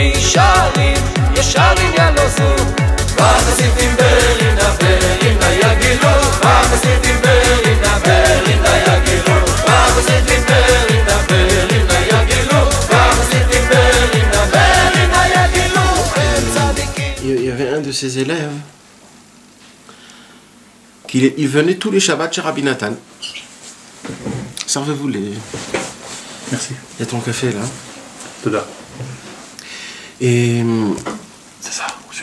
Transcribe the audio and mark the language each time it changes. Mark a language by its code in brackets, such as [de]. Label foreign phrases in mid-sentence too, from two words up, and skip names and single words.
[he] ישרים, ישרים ילוזו והחסידים ברינה ברינה יגילו והחסידים ברינה ברינה יגילו והחסידים ברינה ברינה יגילו והחסידים ברינה ברינה יגילו [fr] Il y avait un de ses élèves il venait tous les Shabbats chez Rabbi Nathan. Servez-vous les... Merci. Il y a ton café là. Toda. Et... C'est ça, monsieur.